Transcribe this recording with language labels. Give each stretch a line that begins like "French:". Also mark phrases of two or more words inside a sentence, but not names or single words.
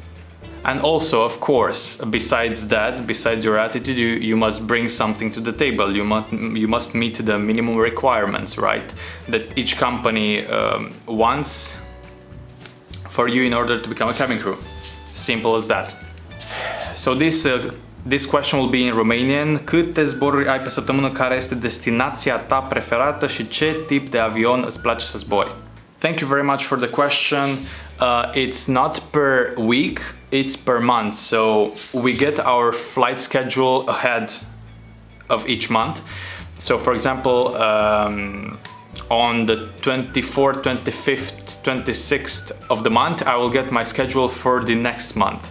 English: And also, of course, besides that, besides your attitude, you must bring something to the table. You must meet the minimum requirements, right? That each company wants for you in order to become a cabin crew. Simple as that. So this question will be in Romanian.
Romanian: Câte zboruri ai pe săptămână? Care este destinația ta preferată și ce tip de avion îți place să zbori?
English: Thank you very much for the question. It's not per week, it's per month. So we get our flight schedule ahead of each month. So for example, on the 24th, 25th, 26th of the month, I will get my schedule for the next month.